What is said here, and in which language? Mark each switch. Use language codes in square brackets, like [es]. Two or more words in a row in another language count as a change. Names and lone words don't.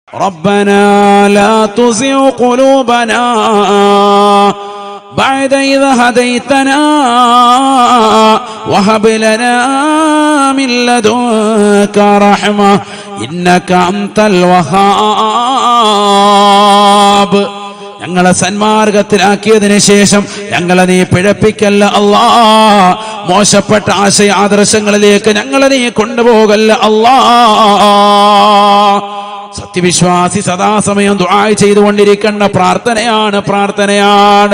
[ar] ربنا لا تزغ قلوبنا بعد إذ هديتنا وهب لنا من لدنك رحمة إنك أنت الوهاب. [ml] ഞങ്ങളെ സന്മാർഗത്തിലാക്കിയതിനു ശേഷം ഞങ്ങളെ നീ പിഴപ്പിക്കല്ല അല്ലാ. മോശപ്പെട്ട ആശയ ആദർശങ്ങളിലേക്ക് ഞങ്ങളെ നീ കൊണ്ടുപോകല്ല അല്ലാ. സത്യവിശ്വാസി സദാസമയം ദുആ ചെയ്തുകൊണ്ടിരിക്കേണ്ട പ്രാർത്ഥനയാണ്.